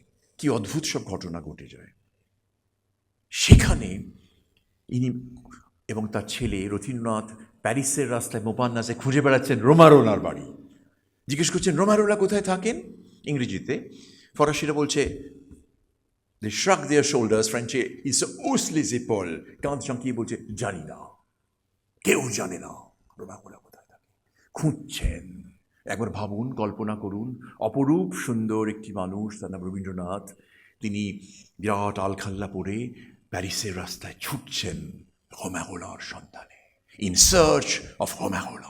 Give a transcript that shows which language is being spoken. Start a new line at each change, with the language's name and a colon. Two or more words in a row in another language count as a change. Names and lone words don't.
Bangla: কি অদ্ভুত সব ঘটনা ঘটে যায় সেখানে। ইনি এবং তার ছেলে রথীন্দ্রনাথ প্যারিসের রাস্তায় মোপান্নাসে খুঁজে বেড়াচ্ছেন রোমারোলার বাড়ি। জিজ্ঞেস করছেন রোমারোলা কোথায় থাকেন, ইংরেজিতে। ফরাসিরা বলছে
English: they shrug their shoulders,
Bangla: ফ্রেঞ্চে
French: ils haussent les épaules,
Bangla: কাঁধ ঝাঁকিয়ে বলছে জানি না, কেউ জানে না রোমারোলা কোথায় থাকে। খুঁজছেন। একবার ভাবুন, কল্পনা করুন, অপরূপ সুন্দর একটি মানুষ, তার নাম রবীন্দ্রনাথ, তিনি বিরাট আলখাল্লা পরে প্যারিসের রাস্তায় ছুটছেন রোমারোলার সন্ধানে,
English: in search of
Bangla: রোমারোলা।